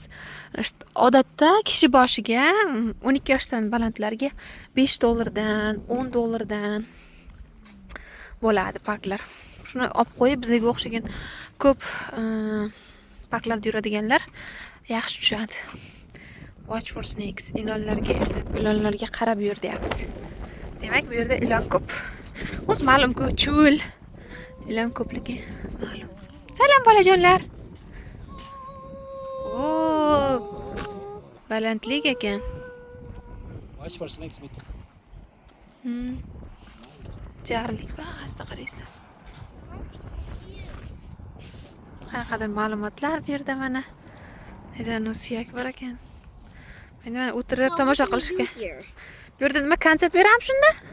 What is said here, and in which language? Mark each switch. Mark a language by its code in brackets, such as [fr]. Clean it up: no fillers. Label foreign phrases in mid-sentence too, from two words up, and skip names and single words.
[uz] Odatda kishi boshiga 12 yoshdan balandlarga $5 dan, $10 dan bo'ladi parklar. Shuni olib qo'yib, bizga o'xshagan ko'p parklarda yuradiganlar yaxshi tushadi. [en] Watch for snakes. [uz] Ilonlarga ehtiyot, ilonlarga qarab yur deyapti. Demak, bu yerda ilon ko'p. O'z ma'lum-ku, cho'l. Ilon ko'pligi ma'lum. Salom bolajonlar. Balandlik ekan. [en] Watch for snakes bit. [uz] Jarlik ba'zida qaraysizlar. Qanaqadir ma'lumotlar bu yerda mana. Aydan suyak bor ekan. Mana o'tirib tomosha qilishga. Bu yerda nima konsert beramiz shunda?